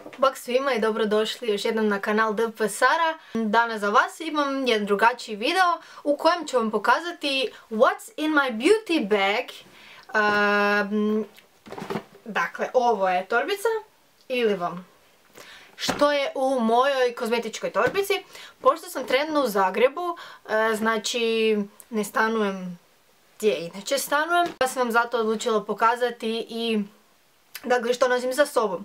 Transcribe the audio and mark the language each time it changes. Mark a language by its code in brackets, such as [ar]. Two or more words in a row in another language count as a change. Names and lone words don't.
[hr] Bog svima i dobrodošli još jednom na kanal DP Sara. Danas za vas imam jedan drugačiji video u kojem ću vam pokazati [en] what's in my beauty bag. [hr] Dakle, ovo je torbica ili vam što je u mojoj kozmetičkoj torbici. Pošto sam trenutno u Zagrebu, znači ne stanujem gdje inače stanujem, pa sam vam zato odlučila pokazati i dakle što nosim sa sobom.